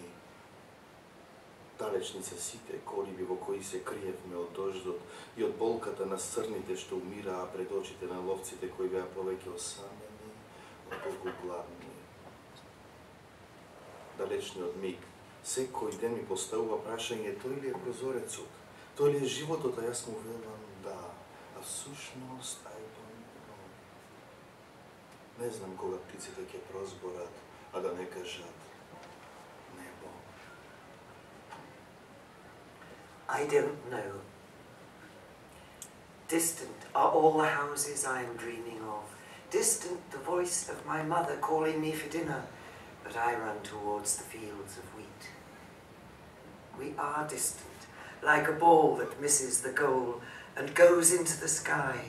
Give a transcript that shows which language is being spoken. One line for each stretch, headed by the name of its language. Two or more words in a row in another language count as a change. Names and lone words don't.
Macedonian: Далечни се сите колиби во кои се криевме од дождот и од болката на срните што умираа пред очите на ловците кои беа повеќе осамени, отколку гладни. Далечниот миг, секој ден ми поставува прашање: тој ли е прозорецот? Тој ли е животот? А јас му велам да, а всушност
English: I don't know.
Macedonian: Не знам кога птиците ќе прозборат, а да не кажат небо.
English: I don't know. Distant are all the houses I am dreaming of. Distant the voice of my mother calling me for dinner, but I run towards the fields of wheat. We are distant, like a ball that misses the goal and goes into the sky.